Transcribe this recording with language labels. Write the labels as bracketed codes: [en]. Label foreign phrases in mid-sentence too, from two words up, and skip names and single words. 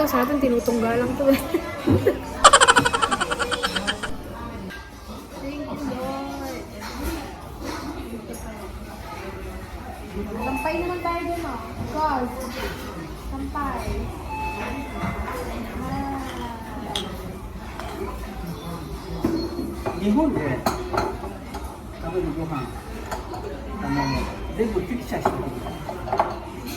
[tl] Sa atin, tinutungga lang to eh. Kampay naman tayo dun, oh. Cause, kampay. [ja] 日本で食べるご飯、全部ピクチャーしてくるから。